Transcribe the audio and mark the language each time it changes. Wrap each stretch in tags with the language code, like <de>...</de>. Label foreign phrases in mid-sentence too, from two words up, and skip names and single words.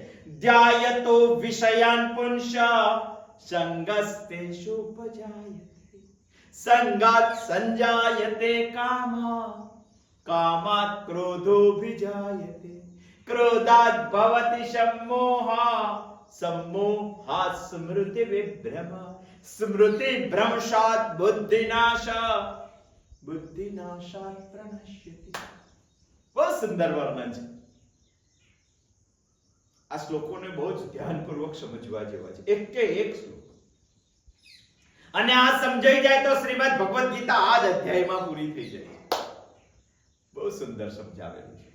<sa>ધ્યાયતો વિષયાન પુંસઃ સંગસ્તેષુ ઉપજાયતે સંગાત સંજાયતે કામઃ કામાત ક્રોધોభిજાયતે ક્રોધાત ભવતિ સમ્મોહઃ सम्मोहात् स्मृति विभ्रम स्मृति भ्रंशात् बुद्धिनाश बुद्धिनाशात् प्रणश्यति.</sa> <gu>બહુ સુંદર વર્ણન છે. આ શ્લોકોને બહુ જ ધ્યાનપૂર્વક સમજવા જેવા છે. એક કે એક શ્લોક. અને આ સમજાઈ જાય તો શ્રીમદ ભગવદ ગીતા આ જ અધ્યાયમાં પૂરી થઈ જાય. બહુ સુંદર સમજાવેલું છે.</gu>